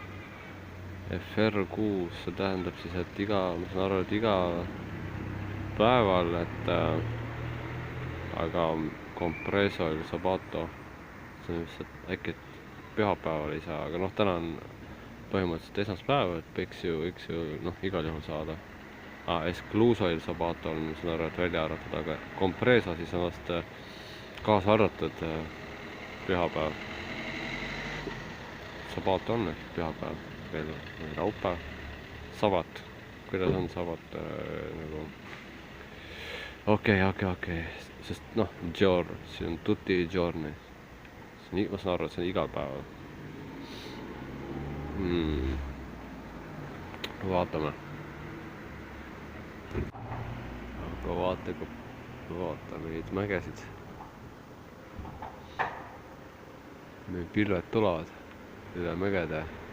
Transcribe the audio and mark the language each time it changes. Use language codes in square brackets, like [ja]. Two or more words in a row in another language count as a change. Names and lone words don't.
[et] FR6, see tähendab siis, et ma saan aru, et iga päeval, aga [it] Compreso il Sabato, [et] see on just, et äkki pühapäeval ei saa, aga täna on põhimõtteliselt esmaspäev, et võiks ju igal juhul saada. [it] Escluso il Sabato [et] on, ma saan aru, et välja arvatud, aga Compreso siis on vast kaasa arvatud pühapäev. Sabato on ehk pühapäev. Laupäev, sabat, kuidas on sabat nagu okei, sest siin on [it] tutti giorni, [et] ma saan aru, et see on igal päeval. Vaatame, aga vaata neid mägesid, need pilved tulevad üle mägede.